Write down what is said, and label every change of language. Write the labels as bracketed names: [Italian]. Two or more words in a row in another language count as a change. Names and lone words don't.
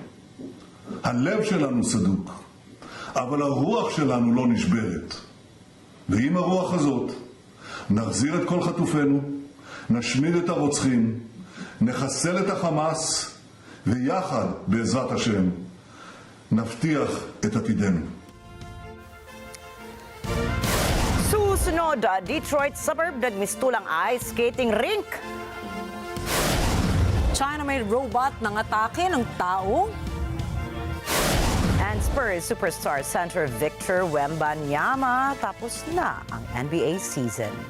[Hebrew] הלב שלנו סדוק, אבל הרוח שלנו לא נשברת. ועם הרוח הזאת נחזיר את כל חטופינו, נשמיד את הרוצחים, נחסל את החמאס, ויחד, בעזרת השם, נבטיח את עתידנו. [Filipino] Susunod, Detroit suburb nagmistulang [English] ice skating rink. [Filipino] China may robot ng atake ng tao. [English] And Spurs superstar center Victor Wembanyama, [Filipino] tapos na ang NBA season.